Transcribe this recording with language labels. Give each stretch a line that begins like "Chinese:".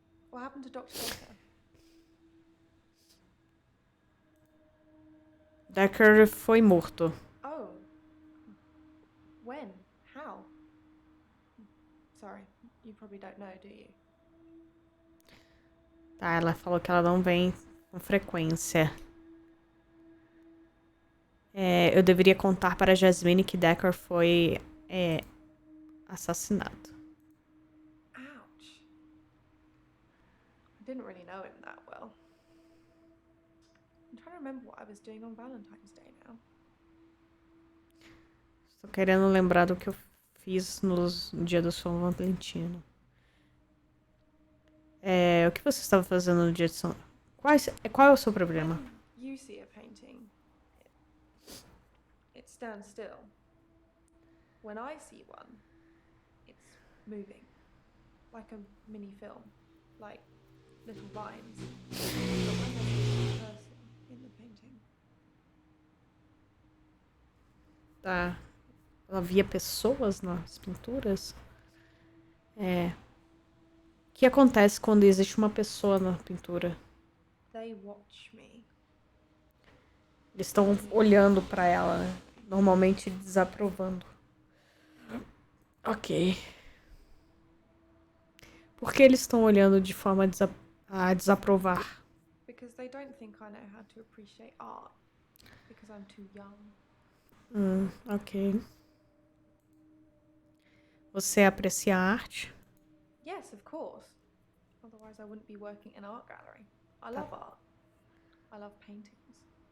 English: What happened to Dr. Dekker?
Portuguese: Dekker foi morto.
English: Oh. When? How? Sorry, you probably don't know, do you?
Portuguese: Tá, ela falou que ela não vem com frequência. Eu deveria contar para Jasmine que Dekker foi assassinado.
English: Ouch. I didn't really know him that well. I'm trying to remember what I was doing on Valentine's Day now.
Portuguese: Estou querendo lembrar do que eu fiz no dia do São Valentino. O que você estava fazendo no dia de São... Qual é o seu problema?
English: When you see a painting, it stands still. When I see one, it's moving. Like a mini film. Like little lines. But when there's a person in the painting.
Portuguese: Tá. Ela via pessoas nas pinturas? O que acontece quando existe uma pessoa na pintura? They watch me. Eles estão olhando pra ela, né? Normalmente desaprovando. Ok. Por que eles estão olhando de forma a desaprovar?
English: Because they don't think I know how to appreciate art. Because I'm too young. Ok.
Portuguese: Você aprecia a arte?
English: Yes, of course. Otherwise, I wouldn't be working in an art gallery. I love art. I love paintings.